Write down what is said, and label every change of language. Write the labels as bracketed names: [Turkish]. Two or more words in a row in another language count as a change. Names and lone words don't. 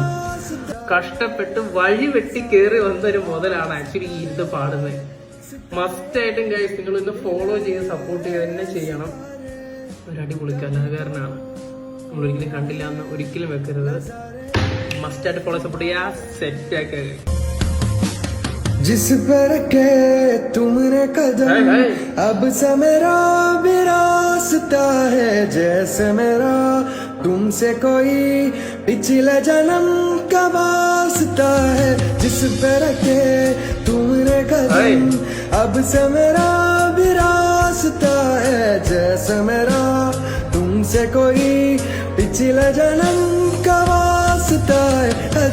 [Malayalam] കഷ്ടപ്പെട്ട് വഴി വെട്ടി കയറി വന്നൊരു മുതലാണ് ആക്ച്വലി ഈ ഇത് പാടുന്നത്. മസ്റ്റായിട്ടും ഗൈസ് നിങ്ങൾ ഇന്ന് ഫോളോ ചെയ്ത് സപ്പോർട്ട് ചെയ്ത് തന്നെ ചെയ്യണം. ഒരു അടിപൊളി കലാകാരനാണ്, നമ്മളൊരിക്കലും കണ്ടില്ല എന്ന് ഒരിക്കലും വെക്കരുത്. മസ്റ്റായിട്ട് [English] follow support [Malayalam] ചെയ്യാ, സെറ്റ് ആക്കുക. [Hindi] जिस पर के तुमने कदम अब सा मेरा भी रास्ता है, जैसे मेरा तुमसे कोई पिछले जन्म का वास्ता है. जिस पर के तुमने कदम अब से मेरा भी रास्ता है, जैसे मेरा तुमसे कोई पिछले जन्म का वास्ता है.